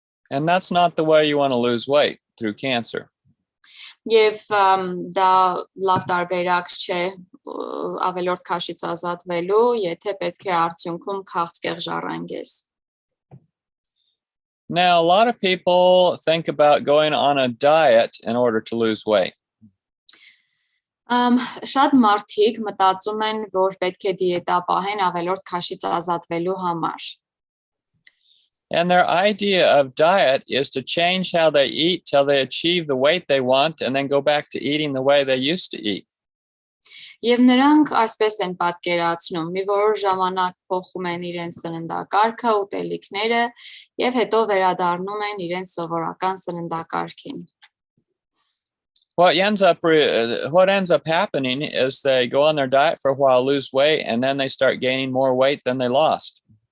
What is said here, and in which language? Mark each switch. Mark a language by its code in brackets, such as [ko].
[en] And that's not the way you want to lose weight, through cancer. [hy] Եվ դա լավ տարբերակ չէ ավելորդ քաշից ազատվելու, եթե պետք է արդյունքում քաղցկեղ ժառանգես. [en] Now, a lot of people think about going on a diet in order to lose weight. [hy] Շատ մարդիկ մտածում են, որ պետք է դիետա պահեն ավելորդ քաշից ազատվելու համար. [en] And their idea of diet is to change how they eat till they achieve the weight they want and then go back to eating the way they used to eat. [hy] Եվ նրանք այսպես են պատկերացնում, մի որոշ ժամանակ փոխում են իրենց սննդակարգը, ուտելիքները եւ հետո վերադառնում են իրենց սովորական սննդակարգին. [en] What ends up happening is they go on their diet for a while, lose weight, and then they start gaining more weight than they lost.